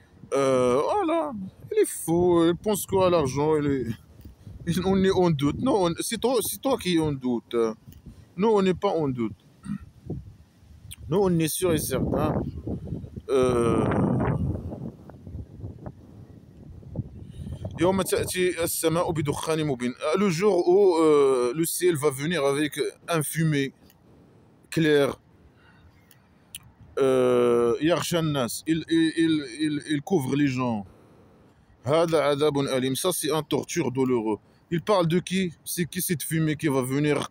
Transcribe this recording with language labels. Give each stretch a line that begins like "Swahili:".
French: Voilà, il est faux, il pense qu'à l'argent, on est en doute. Non, c'est toi qui es en doute. Nous, on n'est pas en doute. Nous, on est sûr et certain.
Arabic: Euh, يوم تأتي السماء بدخان مبين.
French: Le jour où le ciel va venir avec un fumée clair.
Arabic: يغشى الناس.
French: Il couvre les gens.
Arabic: هذا عذاب أليم.
French: Ça, c'est un torture douloureux. Il parle de qui? C'est qui cette fumée qui va venir?